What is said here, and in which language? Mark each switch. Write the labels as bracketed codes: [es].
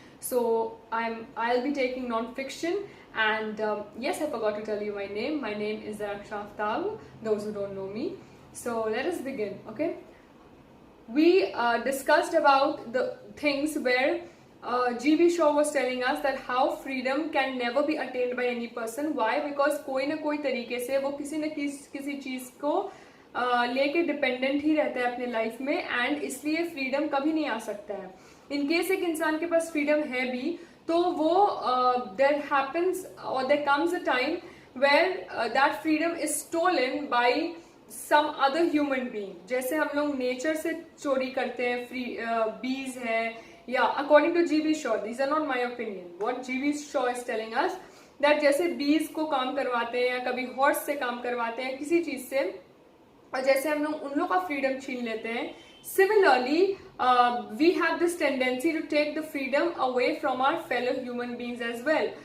[en] So I'll be taking non-fiction, and yes, I forgot to tell you my name. My name is Raksha Aftab, those who don't know me. So let us begin, okay? We discussed about the things where G.B. Shaw was telling us that how freedom can never be attained by any person. Why? [hi] Because कोई ना कोई तरीके से वो किसी न किसी चीज़ को लेके डिपेंडेंट ही रहता है अपने लाइफ में, एंड इसलिए फ्रीडम कभी नहीं आ सकता है. [en] in case [hi] एक इंसान के पास फ्रीडम है भी, तो वो [en] There happens और there comes a time where that freedom is stolen by some other human being. [hi] जैसे हम लोग नेचर से चोरी करते हैं, फ्री बीज है, या [en] According to G.B. Shaw, these are not my opinion, what G.B. Shaw is telling us, that [hi] जैसे बीज को काम करवाते हैं या कभी हॉर्स से काम करवाते हैं किसी चीज से, और जैसे हम लोग उन लोग का फ्रीडम छीन लेते हैं, [en] similarly we have this tendency to take the freedom away from our fellow human beings as well.